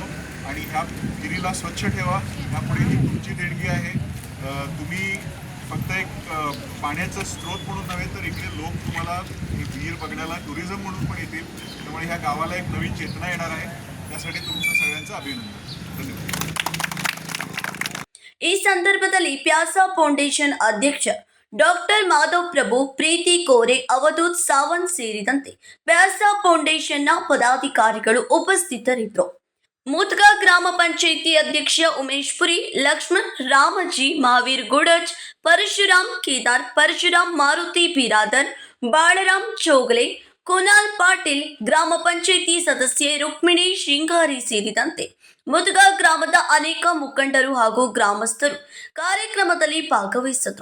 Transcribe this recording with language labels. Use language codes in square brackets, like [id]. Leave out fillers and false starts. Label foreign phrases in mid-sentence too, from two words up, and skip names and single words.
[mr] आणि ह्या विहिरीला स्वच्छ ठेवा. यापुढे ही तुमची देणगी आहे. तुम्ही फक्त एक पाण्याचा स्रोत म्हणून नव्हे तर इकडे लोक तुम्हाला ही विहीर बघण्याला टुरिझम म्हणून पण येतील. त्यामुळे ह्या गावाला एक नवीन चेतना येणार आहे. त्यासाठी तुमचं सगळ्यांचं अभिनंदन. धन्यवाद. [kn] ಈ ಸಂದರ್ಭದಲ್ಲಿ ಪ್ಯಾಸಾ ಫೌಂಡೇಶನ್ ಅಧ್ಯಕ್ಷ ಡಾಕ್ಟರ್ ಮಾಧವ್ ಪ್ರಭು, ಪ್ರೀತಿ ಕೋರೆ, ಅವಧೂತ್ ಸಾವಂತ್ ಸೇರಿದಂತೆ ಪ್ಯಾಸಾ ಫೌಂಡೇಶನ್ನ ಪದಾಧಿಕಾರಿಗಳು ಉಪಸ್ಥಿತರಿದ್ದರು. ಮುದ್ಗಾ ಗ್ರಾಮ ಪಂಚಾಯಿತಿ ಅಧ್ಯಕ್ಷ ಉಮೇಶ್ ಪುರಿ, ಲಕ್ಷ್ಮಣ್, ರಾಮಜಿ, ಮಹಾವೀರ್ ಗುಡಜ್, ಪರಶುರಾಮ್ ಕೇದಾರ್, ಪರಶುರಾಮ್, ಮಾರುತಿ ಬಿರಾದರ್, ಬಾಳರಾಮ್ ಚೋಗಲೆ, ಕುನಾಲ್ ಪಾಟೀಲ್, ಗ್ರಾಮ ಪಂಚಾಯಿತಿ ಸದಸ್ಯೆ ರುಕ್ಮಿಣಿ ಶಿಂಗಾರಿ ಸೇರಿದಂತೆ ಮುದ್ಗಾ ಗ್ರಾಮದ ಅನೇಕ ಮುಖಂಡರು ಹಾಗೂ ಗ್ರಾಮಸ್ಥರು ಕಾರ್ಯಕ್ರಮದಲ್ಲಿ ಭಾಗವಹಿಸಿದ್ರು.